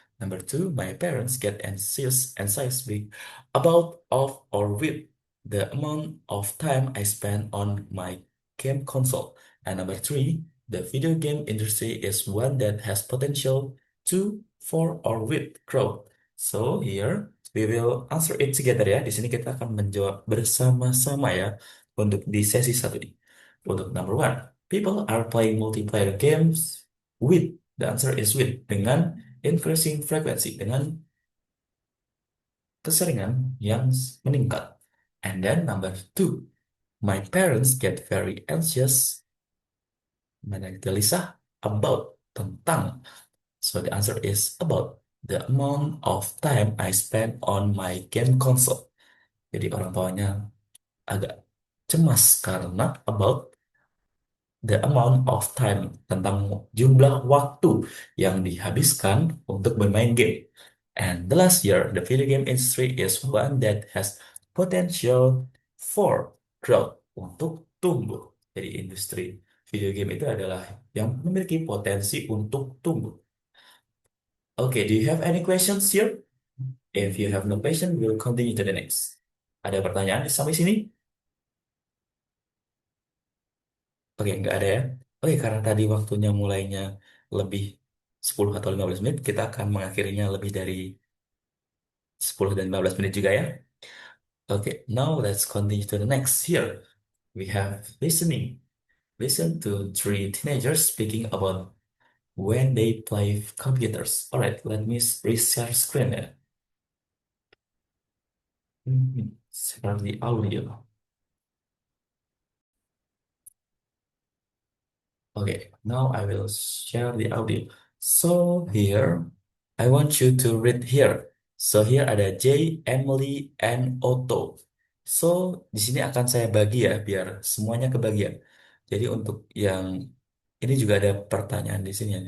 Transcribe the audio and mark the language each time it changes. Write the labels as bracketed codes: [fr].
[en] Number two, my parents get anxious about, of, or with the amount of time I spend on my game console. And number three, the video game industry is one that has potential to, for, or with growth. So here we will answer it together ya. [id] Di sini kita akan menjawab bersama-sama ya untuk di sesi satu ini. [en] Untuk number one, people are playing multiplayer games with. The answer is with dengan increasing frequency [id] dengan keseringan yang meningkat. [en] And then number two, my parents get very anxious [id] gelisah [en] about [id] tentang. [en] So the answer is about the amount of time I spend on my game console. [id] Jadi orang tuanya agak cemas karena [en] about the amount of time [id] tentang jumlah waktu yang dihabiskan untuk bermain game. [en] And the last year, the video game industry is one that has potential for growth [id] untuk tumbuh. Jadi industri video game itu adalah yang memiliki potensi untuk tumbuh. [en] Okay, do you have any questions here? If you have no question, we'll continue to the next. [id] Ada pertanyaan sampai sini? Oke, nggak ada ya. Oke, karena tadi waktunya mulainya lebih 10 atau 15 menit, kita akan mengakhirinya lebih dari 10 dan 15 menit juga ya. [en] Oke, now let's continue to the next. Here, we have listening. Listen to three teenagers speaking about when they play computers. Alright, let me reshare screen ya. Share the audio. Okay, now I will share the audio. So here, I want you to read here. So here ada J, Emily, and Otto. [id] So di sini akan saya bagi ya biar semuanya kebagian. Jadi untuk yang ini juga ada pertanyaan di sini.